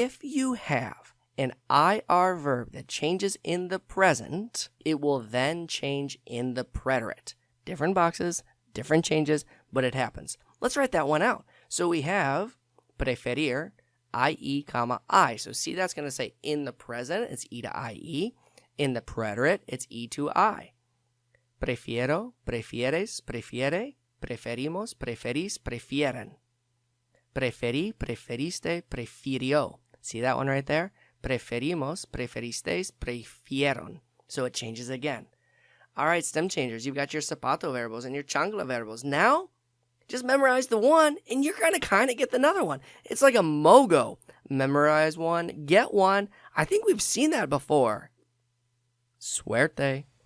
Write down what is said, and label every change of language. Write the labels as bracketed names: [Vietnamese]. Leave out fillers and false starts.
[English] If you have an IR verb that changes in the present, it will then change in the preterite. Different boxes, different changes, but it happens. Let's write that one out. So we have preferir, IE, I. So see, that's going to say in the present, it's E to IE. In the preterite, it's E to I. [Spanish] Prefiero, prefieres, prefiere, preferimos, preferís, prefieren. Preferí, preferiste, prefirió. [English] See that one right there? [Spanish] Preferimos, preferistes, prefieron. [English] So it changes again. All right, stem changers. You've got your zapato verbos and your chancla verbos. Now, just memorize the one, and you're going to kind of get another one. It's like a mogo. Memorize one, get one. I think we've seen that before. [Spanish] Suerte.